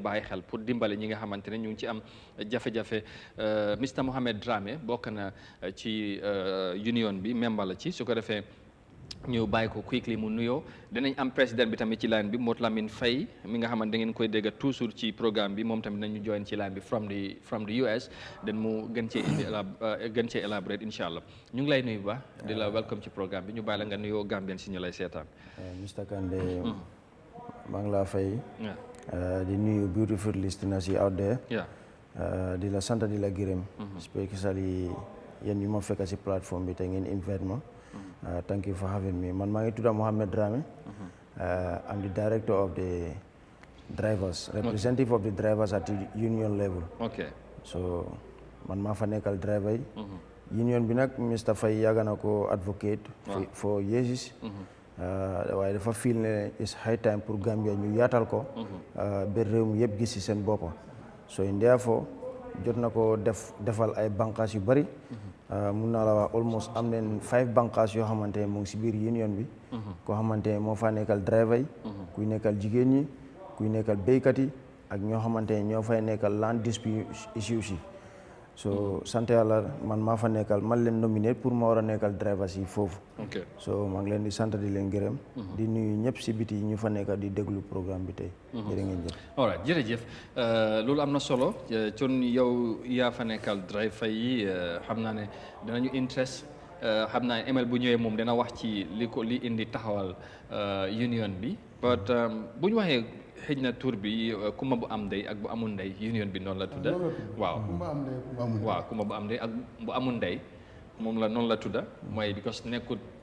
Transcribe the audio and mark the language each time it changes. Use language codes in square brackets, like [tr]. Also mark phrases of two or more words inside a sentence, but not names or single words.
[wo] bàyyi xel pour dimbale ñi nga xamante ne ñu ngi ci am jafe-jafe Mr Mohamed Dramé bokk na ci union bi membre la ci su ko defee ñu bàyyi ko quickly mu nuyoo dinañ am président bi tamit ci line bi Mot Lamine Faye mi nga xamante da ngeen koy dégg toujours ci programme bi moom tamit nañu join ci line bi [en] from the US [wo] den mu gën cee elaborate incha allah ñu ngi lay nuyu ba di la welcome ci programme bi ñu bàyyi la nga nuyoo Gambien si ñu lay seetaan. Mr Kandeh maa ngi laa fay di nuyu [en] beautiful listeners [wo] yi out there di la sant di la gërëm especially yéen ñu ma fekk si plateforme bi te ngeen invite ma. [en] Thank you for having me. [wo] Man maa ngi tudd Mohamed Dramé. [en] I'm the director of the drivers, representative of the drivers at the union level. Okay. [wo] So man maa fa nekkal driver yi. Union bi nag Mr Faye yàgg na ko advocate [en] for years. [wo] waaye dafa feel ne [en] it's high time [wo] pour Gambia ñu yaatal ko. ba réew mi yëpp gis ci seen boppa [en] so in therefore [wo] jot na ko defal ay bànqaas yu bari. mun naa la wax almost am nañ 5 bànqaas yoo xamante ne mu ngi si biir union bi. koo xamante ne moo fa nekkal driver yi. kuy nekkal jigéen ñi kuy nekkal béykat yi ak ñoo xamante ne ñoo fay nekkal [en] land dispute issues [wo] yi so sant yàlla man maa fa nekkal man leen nominé pour ma war a nekkal drivers yi foofu. so maa ngi leen di sant di leen gërëm. di nuyu ñëpp si biti ñu fa nekkal di déglu programme bi tey. jërë ngeen jëf. alright jërëjëf loolu am na solo con yow yaa fa nekkal driver yi xam naa ne dinañu interest xam naa ne ML bu ñëwee moom dina wax ci li indi taxawal union bi but bu ñu waxee xëj na tur bi kumba bu am ndey ak bu amul ndey union bi noonu la tudda waaw kumba bu am ndey ak bu amul ndey moom la noonu la tudda mooy because nekkut